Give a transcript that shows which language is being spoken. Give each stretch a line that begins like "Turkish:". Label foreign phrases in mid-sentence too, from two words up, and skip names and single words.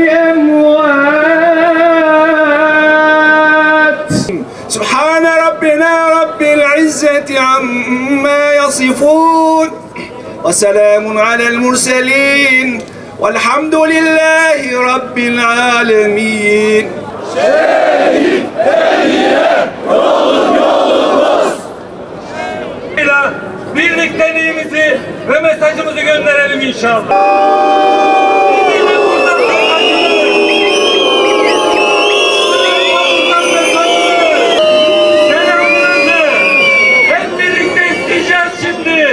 Arabic: أموات سبحان ربنا رب العزة عما يصفون وسلام على المرسلين والحمد لله رب العالمين.
Turkish: Birlikteliğimizi ve mesajımızı gönderelim inşallah. Selamınızı hep birlikte isteyeceğiz şimdi.